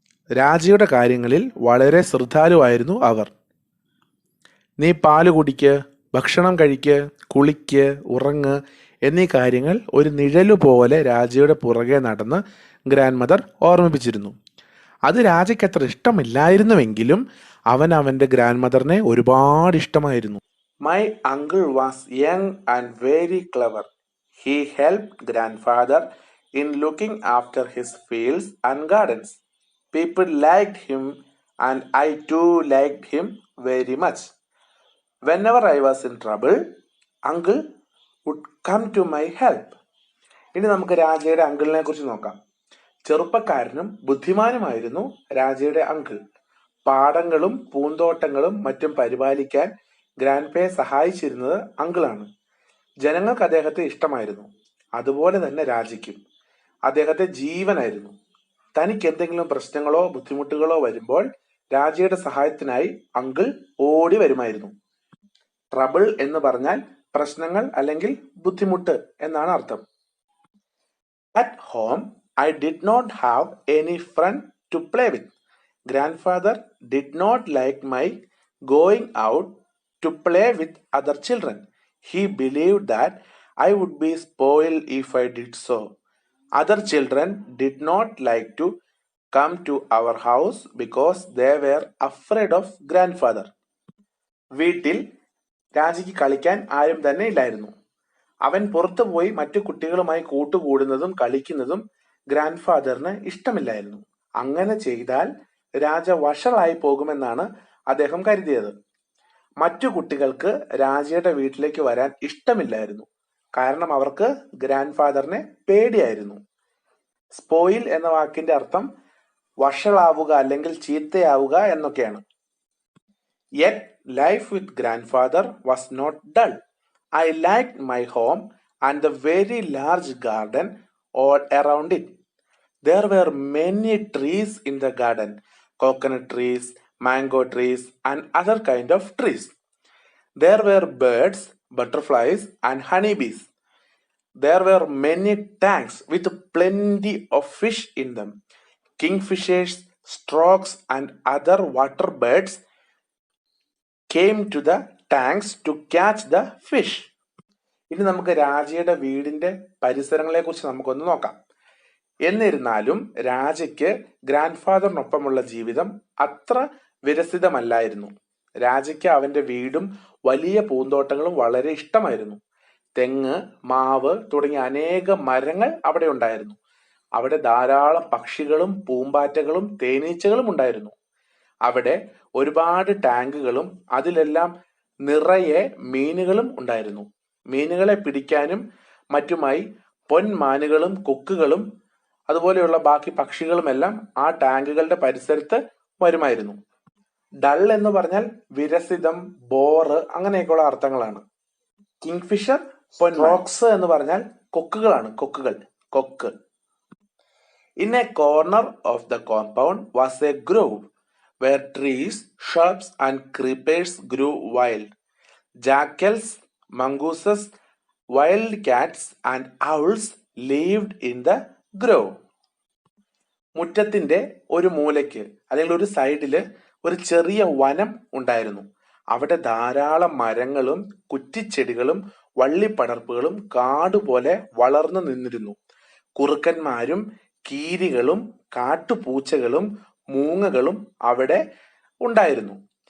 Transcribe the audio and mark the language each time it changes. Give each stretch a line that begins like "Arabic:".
Malayalam: രാജയുടെ കാര്യങ്ങളിൽ വളരെ ശ്രദ്ധാലുവായിരുന്നു അവർ. നീ പാല് കുടിക്ക്, ഭക്ഷണം കഴിക്ക്, കുളിക്ക്, ഉറങ്ങ് എന്നീ കാര്യങ്ങൾ ഒരു നിഴലു പോലെ രാജയുടെ പുറകെ നടന്ന് ഗ്രാൻഡ് മദർ ഓർമ്മിപ്പിച്ചിരുന്നു. അത് രാജയ്ക്ക് അത്ര ഇഷ്ടമില്ലായിരുന്നുവെങ്കിലും അവൻ അവൻ്റെ ഗ്രാൻഡ് മദറിനെ ഒരുപാട് ഇഷ്ടമായിരുന്നു.
English: My uncle was young and very clever. He helped grandfather in looking after his fields and gardens. People liked him and I too liked him very much. Whenever I was in trouble, uncle would come to my help.
Malayalam: ഇനി നമുക്ക് രാജയുടെ അങ്കിളിനെ കുറിച്ച് നോക്കാം. ചെറുപ്പക്കാരനും ബുദ്ധിമാനുമായിരുന്നു രാജയുടെ uncle. പാടങ്ങളും പൂന്തോട്ടങ്ങളും മറ്റും പരിപാലിക്കാൻ ഗ്രാൻഡ്പയെ സഹായിച്ചിരുന്നത് അങ്കിളാണ്. ജനങ്ങൾക്ക് അദ്ദേഹത്തെ ഇഷ്ടമായിരുന്നു. അതുപോലെ തന്നെ രാജയ്ക്കും. അദ്ദേഹത്തെ ജീവനായിരുന്നു. തനിക്ക് എന്തെങ്കിലും പ്രശ്നങ്ങളോ ബുദ്ധിമുട്ടുകളോ വരുമ്പോൾ രാജയുടെ സഹായത്തിനായി അങ്കിൾ ഓടി വരുമായിരുന്നു. ട്രബിൾ എന്ന് പറഞ്ഞാൽ പ്രശ്നങ്ങൾ അല്ലെങ്കിൽ ബുദ്ധിമുട്ട് എന്നാണ് അർത്ഥം.
English: At home, I did not have any friend to play with. Grandfather did not like my going out to play with other children. He believed that I would be spoiled if I did so. Other children did not like to come to our house because they were afraid of grandfather.
Malayalam: വീട്ടിൽ രാജയ്ക്ക് കളിക്കാൻ ആരും തന്നെ ഇല്ലായിരുന്നു. അവൻ പുറത്തു പോയി മറ്റു കുട്ടികളുമായി കൂട്ടുകൂടുന്നതും കളിക്കുന്നതും ഗ്രാൻഡ് ഫാദറിന് ഇഷ്ടമില്ലായിരുന്നു. അങ്ങനെ ചെയ്താൽ രാജ വഷളായി പോകുമെന്നാണ് അദ്ദേഹം കരുതിയത്. മറ്റു കുട്ടികൾക്ക് രാജയുടെ വീട്ടിലേക്ക് വരാൻ ഇഷ്ടമില്ലായിരുന്നു. കാരണം അവർക്ക് ഗ്രാൻഡ് ഫാദറിനെ പേടിയായിരുന്നു. സ്പോയിൽ എന്ന വാക്കിന്റെ അർത്ഥം വഷളാവുക അല്ലെങ്കിൽ ചീത്തയാവുക എന്നൊക്കെയാണ്.
English: Yet life with grandfather was not dull. I liked my home and the very large garden all around it. There were many trees in the garden, coconut trees, mango trees, and other kind of trees. There were birds, butterflies, and honeybees. There were many tanks with plenty of fish in them. Kingfishers, storks, and other water birds came to the tanks to catch the fish.
Malayalam: ഇനി നമുക്ക് രാജയുടെ വീടിന്റെ പരിസരങ്ങളെ കുറിച്ച് നമുക്കൊന്ന് നോക്കാം. എന്നിരുന്നാലും രാജയ്ക്ക് grand ഫാദറിനൊപ്പമുള്ള ജീവിതം അത്ര വിരസിതമല്ലായിരുന്നു. രാജയ്ക്ക് അവന്റെ വീടും വലിയ പൂന്തോട്ടങ്ങളും വളരെ ഇഷ്ടമായിരുന്നു. തെങ്ങ്, മാവ് തുടങ്ങിയ അനേക മരങ്ങൾ അവിടെ ഉണ്ടായിരുന്നു. അവിടെ ധാരാളം പക്ഷികളും പൂമ്പാറ്റകളും തേനീച്ചകളും ഉണ്ടായിരുന്നു. അവിടെ ഒരുപാട് ടാങ്കുകളും അതിലെല്ലാം നിറയെ മീനുകളും ഉണ്ടായിരുന്നു. മീനുകളെ പിടിക്കാനും മറ്റുമായി പൊന്മാനുകളും കൊക്കുകളും അതുപോലെയുള്ള ബാക്കി പക്ഷികളുമെല്ലാം ആ ടാങ്കുകളുടെ പരിസരത്ത് വരുമായിരുന്നു. ഡൾ എന്ന് പറഞ്ഞാൽ വിരസിതം, ബോറ് അങ്ങനെയൊക്കെയുള്ള അർത്ഥങ്ങളാണ്. കിങ്ഫിഷർ, സ്ട്രോക്സ് എന്ന് പറഞ്ഞാൽ കൊക്കുകളാണ്. കൊക്ക്.
English: In a corner of the compound was a grove where trees, shrubs and creepers grew wild. Jackals, mongooses, wild cats and owls lived in the grove.
Malayalam: മുറ്റത്തിന്റെ ഒരു മൂലയ്ക്ക് അല്ലെങ്കിൽ ഒരു സൈഡില് ഒരു ചെറിയ വനം ഉണ്ടായിരുന്നു. അവിടെ ധാരാളം മരങ്ങളും കുറ്റിച്ചെടികളും വള്ളിപ്പടർപ്പുകളും കാടുപോലെ വളർന്നു നിന്നിരുന്നു. കുറുക്കന്മാരും കീരികളും കാട്ടുപൂച്ചകളും മൂങ്ങകളും അവിടെ ഉണ്ടായിരുന്നു.